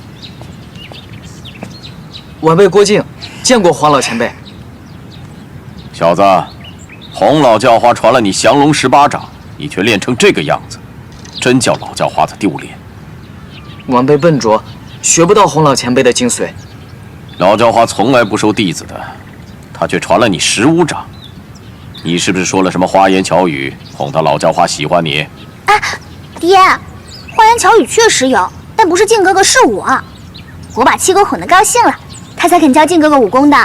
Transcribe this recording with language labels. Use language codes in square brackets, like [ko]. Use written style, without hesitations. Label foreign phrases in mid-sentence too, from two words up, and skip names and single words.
[zh] 晚辈郭靖見過黃老前輩。小子，洪老叫花傳了你降龍18掌，你卻練成這個樣子，真叫老叫花子丟臉。晚輩笨拙，學不到洪老前輩的精髓。老叫花從來不收弟子的，他卻傳了你15掌。你是不是說了什麼花言巧語，哄到老叫花喜歡你？哎，爹，花言巧語確實有，但不是靖哥哥，是我。我把七哥哄得高興了，他才肯教靖哥哥武功的。